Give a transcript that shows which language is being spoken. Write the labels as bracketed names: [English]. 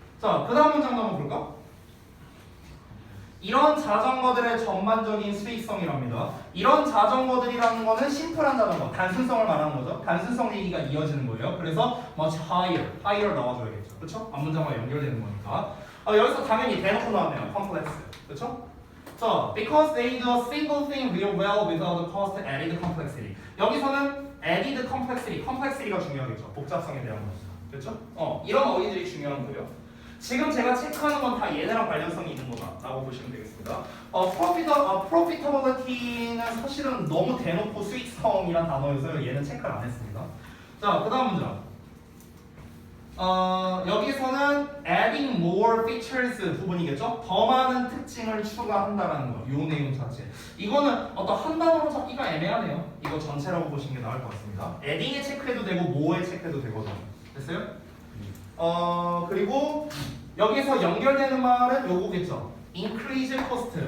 [Korean] 자, 그 다음 문장도 한번 볼까? 이런 자전거들의 전반적인 수익성이랍니다. 이런 자전거들이라는 거는 심플한 자전거, 단순성을 말하는 거죠. 단순성 얘기가 이어지는 거예요. 그래서 [English] much higher [Korean] 나와줘야겠죠. 그렇죠? 앞문장과 연결되는 거니까. 여기서 당연히 대놓고 나왔네요. complex. 그렇죠? [English] 자, because they do a single thing real well without cost added complexity. [Korean] 여기서는 [English] added complexity [Korean] 가 중요하겠죠. 복잡성에 대한 거죠. 그렇죠? 이런 어휘들이 중요한 거예요. 지금 제가 체크하는 건 다 얘네랑 관련성이 있는 거다라고 보시면 되겠습니다. profitability는 사실은 너무 대놓고 수익성이란 단어여서 얘는 체크를 안 했습니다. 자, 그 다음 문장. 여기서는 [English] adding more features [Korean] 부분이겠죠? 더 많은 특징을 추가한다라는 거. 요 내용 자체. 이거는 어떤 한 단어로 잡기가 애매하네요. 이거 전체라고 보시는 게 나을 것 같습니다. adding에 체크해도 되고 more에 체크해도 되거든요. 됐어요? 그리고 여기서 연결되는 말은 요거겠죠. [English] increase cost.